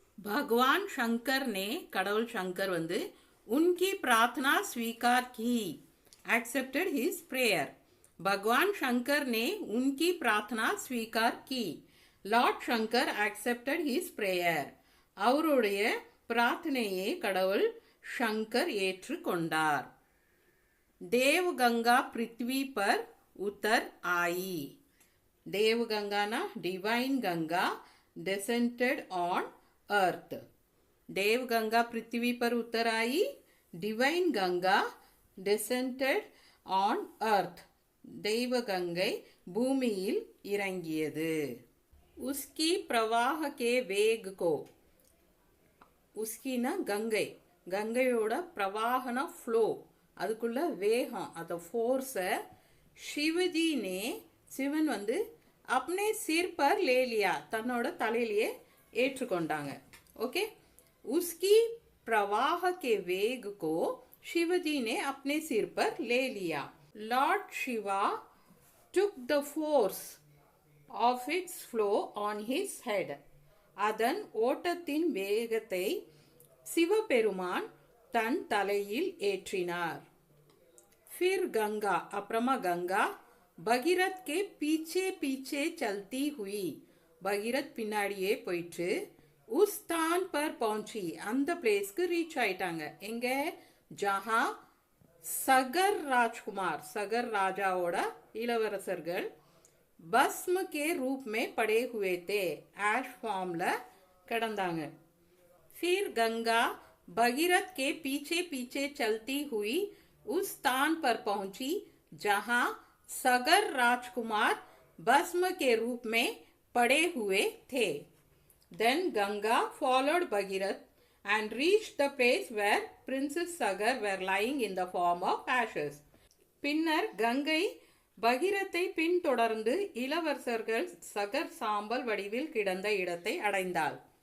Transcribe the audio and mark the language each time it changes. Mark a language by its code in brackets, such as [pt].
[hi] भगवान शंकर ने [ta] கடவுள் சங்கர் வந்து [hi] उनकी प्रार्थना स्वीकार की. [en] accepted his prayer. [hi] भगवान शंकर ने उनकी प्रार्थना स्वीकार की. [en] Lord Shankar accepted his prayer. [ta] அவருடைய பிரார்த்தனையை கடவுள் शंकर ஏற்றுக்கொண்டார். [hi] देवगंगा पृथ्वी पर उतर आई. [en] देवगंगा ना divine Ganga descended on earth. [hi] Devganga पृथ्वी पर उतर आई. [en] Divine Ganga descended on earth. [hi] देवगंगை [ta] பூமியில் இறங்கியது. [hi] उसकी प्रवाह के वेग को [ta] உஸ்கினா கங்கை, கங்கையோட பிரவாகன ஃப்ளோ, அதுக்குள்ள வேகம், அந்த ஃபோர்ஸை [hi] சிவஜி நே, [ta] சிவன் வந்து [hi] அப்னே சிர் பர் லே லியா, [ta] தன்னோட தலையிலேயே ஏற்றுக்கொண்டாங்க. [hi] ஓகே, உஸ்கி प्रवाह के वेग को शिवजी ने अपने सिर पर ले लिया. [en] Lord Shiva took the force of its flow on his head. [ta] அதன் ஓட்டத்தின் வேகத்தை சிவபெருமான் தன் தலையில் ஏற்றினார். [hi] फिर गंगा, [ta] அப்புறமா கங்கா [hi] भगीरथ के पीछे पीछे चलती हुई, भगीरथ [ta] பின்னாடியே போயிட்டு [hi] उस स्थान पर पहुंची, [ta] அந்த பிளேஸ்க்கு ரீச் ஆயிட்டாங்க. எங்க? [hi] ஜஹா சகர் ராஜ்குமார், [ta] சகர் ராஜாவோட இளவரசர்கள் [hi] பஸ்ம கே ரூப் மே படே हुए थे, [ta] ஆஷ் ஃபார்ம்ல கிடந்தாங்க. [hi] फिर गंगा भगीरथ के पीछे पीछे चलती हुई उस स्थान पर पहुंची जहां सगर राजकुमार भस्म के रूप में पड़े हुए थे. [en] Then Ganga followed Bhagirath and reached the place where Princess Sagar were lying in the form of ashes. [ta] பின்னர் கங்கை பகிரத்தை பின்தொடர்ந்து இளவரசர்கள் சகர் சாம்பல் வடிவில் கிடந்த இடத்தை அடைந்தாள்.